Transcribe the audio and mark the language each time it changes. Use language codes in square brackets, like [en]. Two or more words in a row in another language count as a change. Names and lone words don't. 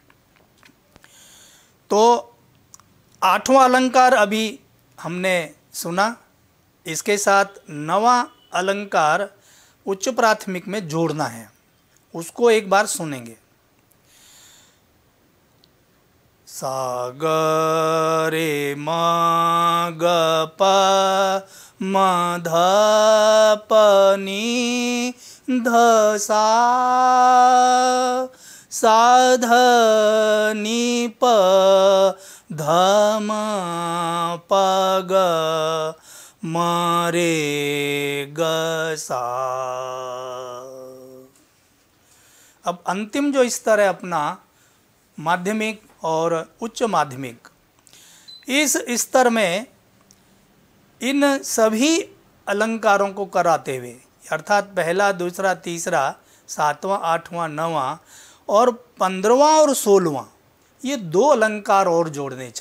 [hi] तो 8वां अलंकार अभी हमने सुना, इसके साथ 9वां अलंकार उच्च प्राथमिक में जोड़ना है, उसको एक बार सुनेंगे। सा ग रे म ग प म ध प नी ध सा ध नी प ध म प ग म रे ग सा। अब अंतिम जो स्तर है अपना माध्यमिक और उच्च माध्यमिक, इस स्तर में इन सभी अलंकारों को कराते हुए, अर्थात पहला, दूसरा, तीसरा, 7वां, 8वां, 9वां और 15वां और 16वां, ये 2 अलंकार और जोड़ने चाहिए।